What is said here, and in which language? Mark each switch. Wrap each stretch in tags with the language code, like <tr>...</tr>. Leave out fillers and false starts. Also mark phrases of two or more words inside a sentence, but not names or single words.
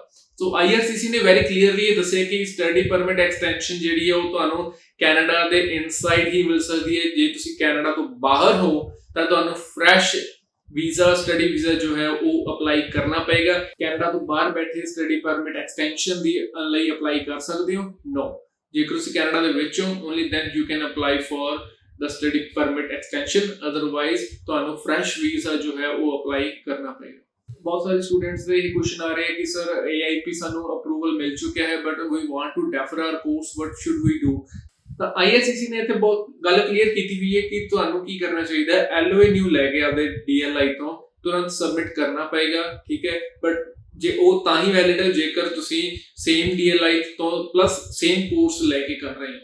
<pa>ਸੋ IRCC ਨੇ</pa> <en>very clearly</en> <pa>ਇਹ ਦੱਸਿਆ ਕਿ</pa> <en>study permit extension</en> <pa>ਜਿਹੜੀ ਹੈ ਉਹ ਤੁਹਾਨੂੰ ਕੈਨੇਡਾ ਦੇ ਇਨਸਾਈਡ ਹੀ ਮਿਲ ਸਕਦੀ ਹੈ। ਜੇ ਤੁਸੀਂ ਕੈਨੇਡਾ ਤੋਂ ਬਾਹਰ ਹੋ ਤਾਂ ਤੁਹਾਨੂੰ</pa> <en>fresh visa, study visa</en> <pa>ਜੋ ਹੈ ਉਹ ਅਪਲਾਈ ਕਰਨਾ ਪਏਗਾ। ਕੈਨੇਡਾ ਤੋਂ ਬਾਹਰ ਬੈਠੇ</pa> <en>study permit extension</en> <pa>ਦੀ ਲਈ ਅਪਲਾਈ ਕਰ ਸਕਦੇ ਹੋ? ਨੋ। ਜੇਕਰ ਤੁਸੀਂ ਕੈਨੇਡਾ ਦੇ ਵਿੱਚ ਹੋ</pa> <en>only then you can apply for the study permit extension, otherwise</en> <pa>ਤੁਹਾਨੂੰ</pa> <en>fresh visa</en> <pa>ਜੋ ਹੈ ਉਹ ਅਪਲਾਈ ਕਰਨਾ ਪਏਗਾ। ਬਹੁਤ ਸਾਰੇ ਸਟੂਡੈਂਟਸ ਦੇ ਇਹ ਕੁਐਸਚਨ ਆ ਰਹੇ ਹੈ ਕਿ ਸਰ AIP ਸਾਨੂੰ ਅਪਰੂਵਲ ਮਿਲ ਚੁੱਕਿਆ ਹੈ ਬਟ</pa> <en>we want to defer our course, what should we do?</en> <pa>ਤਾਂ IRCC ਨੇ ਇੱਥੇ ਬਹੁਤ ਗੱਲ ਕਲੀਅਰ ਕੀਤੀ ਹੋਈ ਹੈ ਕਿ ਤੁਹਾਨੂੰ ਕੀ ਕਰਨਾ ਚਾਹੀਦਾ ਹੈ। LOA ਨਿਊ ਲੈ ਕੇ ਆਪਦੇ DLI ਤੋਂ ਤੁਰੰਤ ਸਬਮਿਟ ਕਰਨਾ ਪਏਗਾ, ਠੀਕ ਹੈ। ਬਟ ਜੇ ਉਹ ਤਾਂ ਹੀ ਵੈਲਿਡ ਹੈ ਜੇਕਰ ਤੁਸੀਂ ਸੇਮ DLI ਤੋਂ</pa> <en>plus same course</en> <pa>ਲੈ ਕੇ ਕਰ ਰਹੇ ਹੋ।</pa>